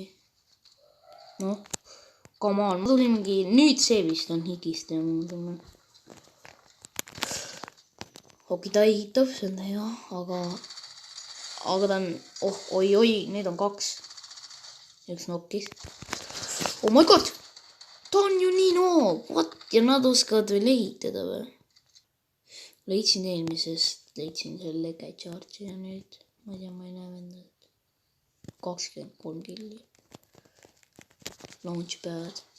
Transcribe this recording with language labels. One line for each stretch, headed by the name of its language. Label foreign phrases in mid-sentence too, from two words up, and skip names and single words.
Estonian: Noh,
English: come on,
Estonian: ma tulingi, nüüd see vist on higist ja ma tunnen. Okei, ta ehitab, see on hea, aga ta on, oi, neid on 2. Üks nokkis.
English: Oh my god!
Estonian: Ta on ju nii noob, what? Ja nad oskavad veel ehitada või? Leidsin selle lege charge'i ja nüüd, ma ei tea, ma ei näe vendad. 23 killi. Launchpad.